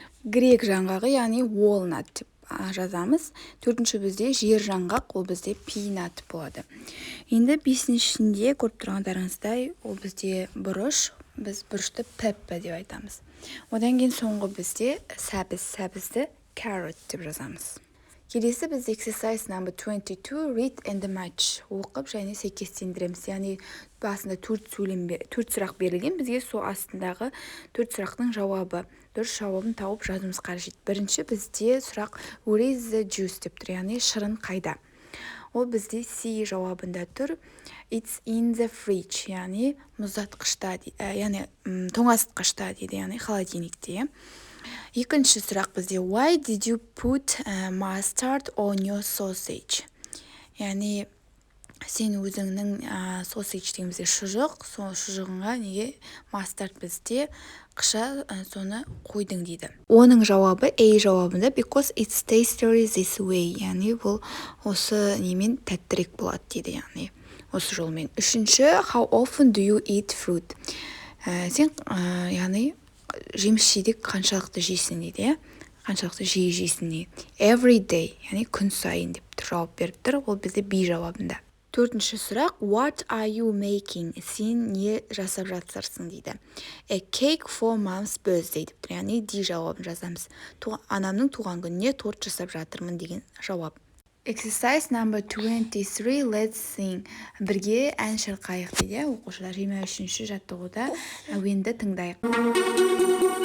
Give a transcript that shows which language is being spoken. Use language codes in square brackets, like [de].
[kk] Грек жаңғағы, яғни walnut деп жазамыз. Төртінші бізде жер жаңғақ, ол бізде peanut болады. Енді бесіншісінде көріп тұрғандарыңыздай ол бізде бұрыш, біз бұрышты pepper деп айтамыз. Одан кейін соңғы бізде сәбізді carrot деп жазамыз. Келесі біз [en] exercise number 22, read and match. [kk] Оқып және сәйкестендіреміз. Яғни басында 4 сұрақ берілген, бізге сол астындағы 4 сұрақтың жауабы, дұрыс жауабын тауып жазуымыз қажет. Бірінші бізде сұрақ [en] where is the juice [kk] деп тұр, яғни шырын қайда. Ол бізде C жауабында тұр. [en] It's in the fridge, [kk] яғни мұздатқышта, яғни тоңазытқышта дейді, яғни холодильникте. Екінші сұрақ бізде [en] why did you put mustard on your sausage? [kk] Яғни сен өзіңнің sausage деген бізде шұжық, сол шұжығыңа неге mustard бізде қыша соны қойдың дейді. Оның жауабы A жауабында [en] because it's tastier this way, [kk] яғни бұл осы немен тәттірек болады дейді, яғни осы жолмен. Үшінші, [en] how often do you eat fruit? [kk] Сен яғни жеміс-жидек қаншалықты жейсің дейді, қаншалықты жиі жейсің дейді. [en] Every day, [kk] яғни күн сайын деп жауап беріп тұр, ол бізде B жауабында. Төртінші сұрақ, [en] what are you making? [kk] Сен не жасап жатсырсың дейді. [en] A cake for mom's birthday [kk] деп тұр, яғни D жауабын жазамыз. Анамның туған күніне торт жасап жатырмын деген жауап. [en] Exercise number 23, let's sing. [kk] Бірге ән шырқайық дейді. Оқушылар 23-ші жаттығуда әуенді тыңдайық.